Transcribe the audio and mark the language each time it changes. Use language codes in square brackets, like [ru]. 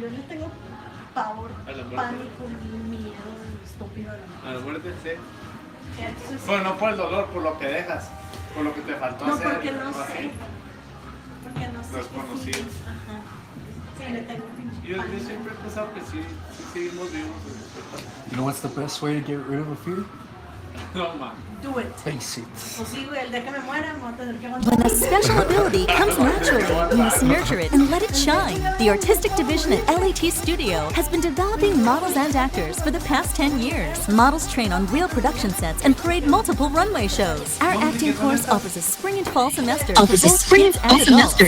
[es] Yo le tengo pavor, pánico, miedo, estúpido a la muerte, sí. Entonces, Bueno, no por el dolor, por lo que dejas, por lo que te faltó no, hacer. porque no sé. Porque no sé. Desconocido. Ajá. Sí, le tengo Yo siempre he pensado que sí seguimos vivos. [en] You know what's the best way to get rid of a fear? No, man. Do it. Face it. [es] Pues sí, güey, el día que me muera, me voy a tener que aguantar. [en] When a special ability comes naturally, you must nurture it and let it shine. The artistic division at LAT Studio has been developing models and actors for the past 10 years. Models train on real production sets and parade multiple runway shows. Our acting course offers a spring and fall semester for both kids and adults.